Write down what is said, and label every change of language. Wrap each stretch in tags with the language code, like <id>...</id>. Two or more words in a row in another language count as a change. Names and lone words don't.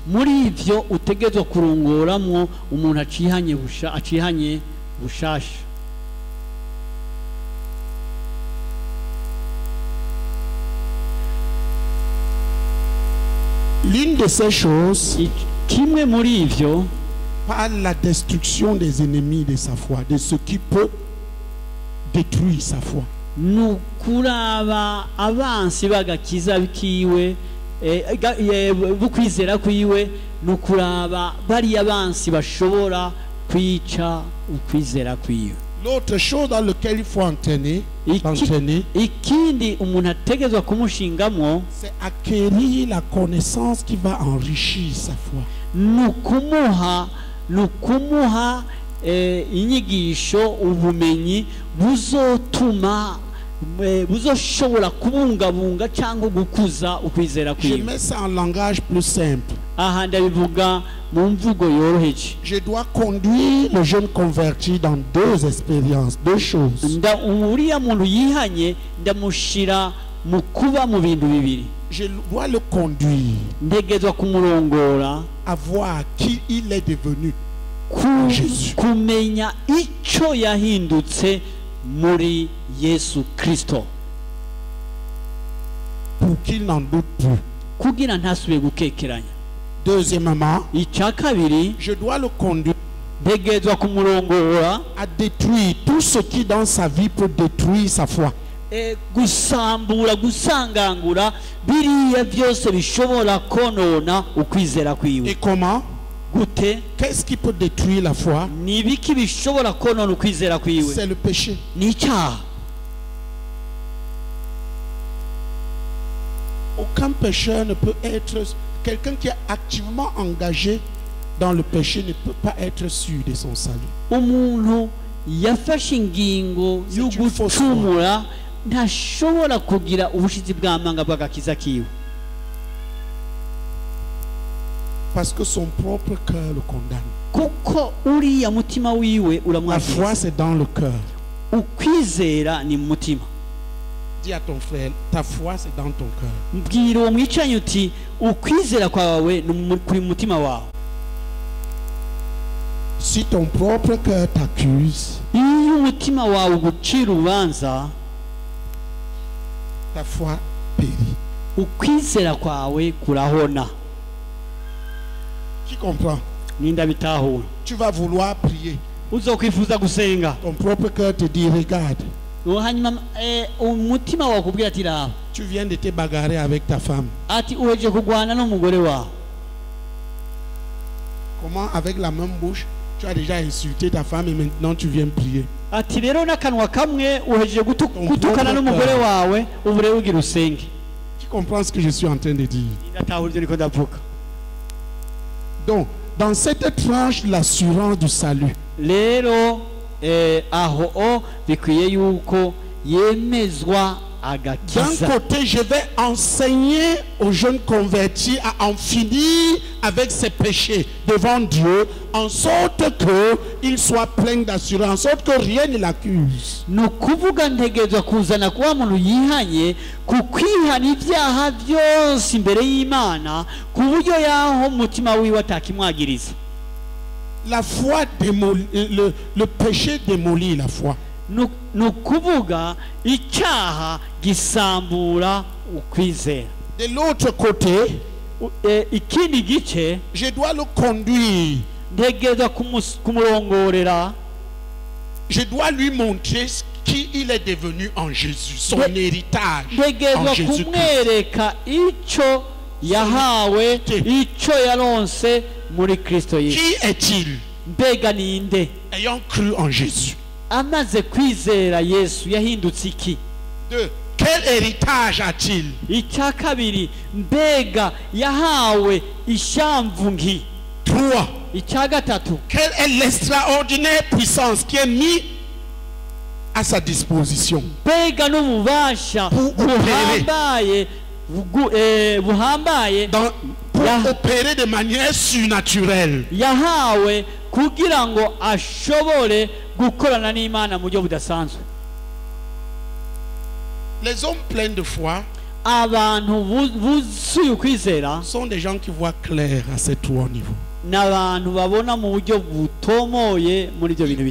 <rn>muri ivyo utegerezwa kurongoramwo umuntu acihanye bushasha.</rn> <fr>L'une de ces choses</fr> <rn>Kimwe muri ivyo</rn> <fr>par la destruction des ennemis de sa foi, de ce qui peut détruire sa foi.</fr> <rn>nukuraba abansi bagakiza kiwe bukwizera kwiwe nukuraba bari abansi bashobora kwica ukwizera kwiwe.</rn> <fr>L'autre chose dans laquelle il faut entraîner,</fr> <rn>ikindi umuntu ategerezwa kumushingamwo</rn> <fr>c'est acquérir la connaissance qui va enrichir sa foi.</fr> <rn>nukumuha inyigisho ubumenyi buzotuma buzoshobora kubungabunga cyangwa gukuza ukwizera</rn> <fr>Je</fr> <rn>kwiwe.</rn> <fr>mets ça en langage plus simple.</fr> <rn>Aha ndabivuga mu mvugo yoroheje.</rn> <fr>Je dois conduire le jeune converti dans deux expériences, deux choses.</fr> <rn>Uriya muntu yihanye ndamushira mu kuba mu bintu bibiri.</rn> <fr>Je dois le conduire</fr> <rn>Ntegezwa kumurongora</rn> <fr>à voir qui il est devenu. Jésus.</fr> <rn>kumenya icyo yahindutse muri Yesu Kristo</rn> <fr>Pour qu'il n'en doute plus.</fr> <rn>kugira ntasubire gukekeranya.</rn> <fr>Deuxièmement,</fr> <rn>Icya kabiri</rn> <fr>je dois le conduire</fr> <rn>ntegezwa kumurongora</rn> <fr>à détruire tout ce qui dans sa vie peut détruire sa foi.</fr> <rn>gusambura gusangangura biriya byose bishobora konona ukwizera kwiwe.</rn> <fr>Et comment?</fr> <rn>Gute?</rn> <fr>Qu'est-ce qui peut détruire la foi?</fr> <rn>Ni ibiki bishobora konona ukwizera kwiwe?</rn> <fr>C'est le péché.</fr> <rn>Ni icyaha.</rn> <fr>Aucun pécheur ne peut être... Quelqu'un qui est activement engagé dans le péché ne peut pas être sûr de son salut.</fr> <rn>Umuntu yafashe ingingo yo gucumura ntashobora kugira ubushizi bw'amanga bw'agakiza kiwe.</rn> <fr>Parce que son propre cœur le condamne.</fr> <rn>Kuko uriya mutima wiwe</rn> <fr>La foi,</fr> <rn>uramwagiriza.</rn> <fr>c'est dans le cœur.</fr> <rn>Ukwizera ni mu mutima.</rn> <fr>Dis à ton frère, ta foi, c'est dans ton cœur.</fr> <rn>Mbwira uwo mwicanyi uti ukwizera kwawe ni kuri mu mutima wawe.</rn> <fr>Si ton propre cœur t'accuse,</fr> <rn>Iyo umutima wawe ugucira urubanza,</rn> <fr>ta foi périt.</fr> <rn>ukwizera kwawe kurahona.</rn> <fr>Qui comprend?</fr> <rn>Ninda bitahura.</rn> <fr>Tu vas vouloir prier.</fr> <rn>Uzokwifuza gusenga.</rn> <fr>Ton propre cœur te dit, regarde,</fr> <rn>Hanyuma umutima wawe kubwira ati raba.</rn> <fr>tu viens de te bagarrer avec ta femme.</fr> <rn>Ati uheje kugwana n'umugore wawe.</rn> <fr>Comment, avec la même bouche, tu as déjà insulté ta femme et maintenant tu viens prier.</fr> <rn>Ati rero n'akanwa kamwe uheje gutukana n'umugore wawe ubu rero ugira usenge.</rn> <fr>Qui comprend ce que je suis en train de dire?</fr> <rn>Ndatahura ibyo niko ndavuga.</rn> <fr>Donc, dans cette tranche de l'assurance du salut,</fr> <rn>Rero aho bikwiye yuko yemezwa</rn> <fr>d'un</fr> <rn>agakiza.</rn> <fr>côté, je vais enseigner aux jeunes convertis à en finir avec ses péchés devant Dieu, en sorte qu'ils soient pleins d'assurance, en sorte que rien ne l'accuse.</fr> <rn>Nukuvuga ntegezwa kuzana kuba muntu yihanye kukwihana ibyaha byose imbere y'Imana ku buryo yaho umutima wiwe atakimwagiriza.</rn> <fr>La foi démolit, le péché démolit la foi.</fr> <rn>Nukuvuga icyaha gisambura ukwizera.</rn> <fr>De l'autre côté,</fr> <rn>Ikindi gice</rn> <fr>je dois le conduire.</fr> <rn>ntegezwa kumurongorera.</rn> <fr>Je dois lui montrer qui il est devenu en Jésus, son héritage</fr> <rn>Ntegezwa</rn> <fr>en Jésus-Christ.</fr> <rn>kumwereka icyo yahawe, icyo yaronse muri Kristo Yesu.</rn> <fr>Qui est-il?</fr> <rn>Mbega ninde?</rn> <fr>Ayant cru en Jésus.</fr> <rn>Amaze kwizera Yesu yahindutse iki?</rn> <fr>Deux, quel héritage a-t-il?</fr> <rn>Icya kabiri, mbega yahawe ishamvu nki?</rn> <fr>3. quoi?</fr> <rn>icya gatatu</rn> <fr>Quelle est l'extraordinaire puissance qui est mise à sa disposition</fr> <rn>mbega n'ububasha</rn> <fr>Pour opérer.</fr> <rn>buhambaye</rn> <fr>pour</fr> <rn>Ya-</rn> <fr>opérer de manière surnaturelle?</fr> <rn>yahawe kugira ngo ashobore gukorana n'Imana mu buryo budasanzwe.</rn> <fr>Les hommes pleins de foi</fr> <rn>Abantu buzuye ukwizera</rn> <fr>sont des gens qui voient clair à ces trois niveaux.</fr> <rn>n'abantu babona mu buryo butomoye muri ibyo bintu</rn>